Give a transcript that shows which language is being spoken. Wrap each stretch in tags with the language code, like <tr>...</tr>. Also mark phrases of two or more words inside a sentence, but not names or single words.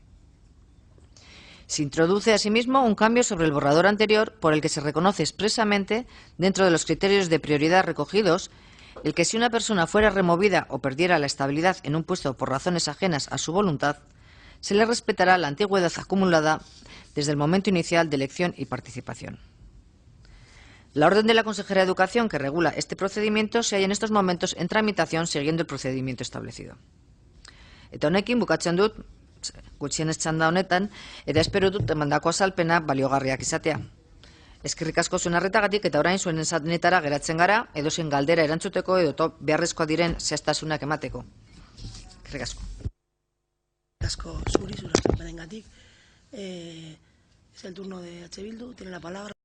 <es>Se introduce asimismo un cambio sobre el borrador anterior por el que se reconoce expresamente, dentro de los criterios de prioridad recogidos, el que si una persona fuera removida o perdiera la estabilidad en un puesto por razones ajenas a su voluntad, se le respetará la antigüedad acumulada desde el momento inicial de elección y participación. La orden de la Consejera de Educación que regula este procedimiento se halla en estos momentos en tramitación siguiendo el procedimiento establecido.</es> <eu>Eta honekin bukatzen dut, gutxienez txanda honetan, eta espero dut emandako azalpena baliogarriak izatea. Eskerrik asko zuen arretagatik eta orain zuen esanetara geratzen gara, edozein galdera erantzuteko edo beharrezkoa diren zehaztasunak emateko. Eskerrik asko. Eskerrik asko zuri, zure azalpenengatik.</eu> <es>Es el turno de H. Bildu, tiene la palabra.</es>